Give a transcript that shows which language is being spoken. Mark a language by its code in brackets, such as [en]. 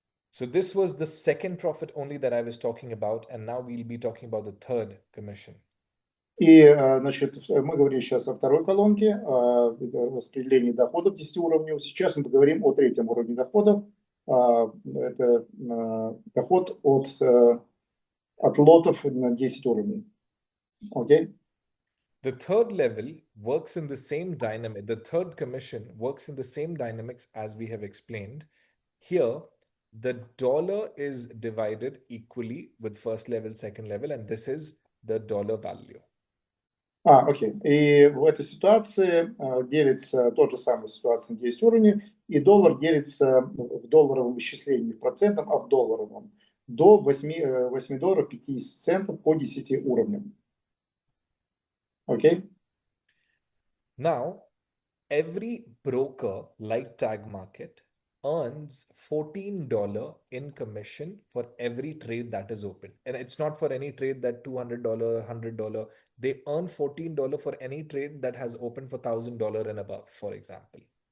[en] So this was the second profit only that I was talking about, and now we'll be talking about the third commission. [ru] И, значит, мы говорим сейчас о второй колонке, о распределении доходов 10 уровней. Сейчас мы поговорим о третьем уровне доходов. Это доход от лотов на 10 уровней. [en] Okay? The third level works in the same dynamic. The third commission works in the same dynamics as we have explained. Here, the dollar is divided equally with first level, second level, and this is the dollar value. [ru] Окей. И в этой ситуации делится тот же самый ситуация на 10 уровней, и доллар делится в долларовом исчислении, в процентном, а в долларовом, до $8.50 по 10 уровням. Окей? [en] Now, every broker like Tag Market earns $14 in commission for every trade that is open. And it's not for any trade that $200, $100. They earn $14 for any trade that has opened for $1,000 and above, for example.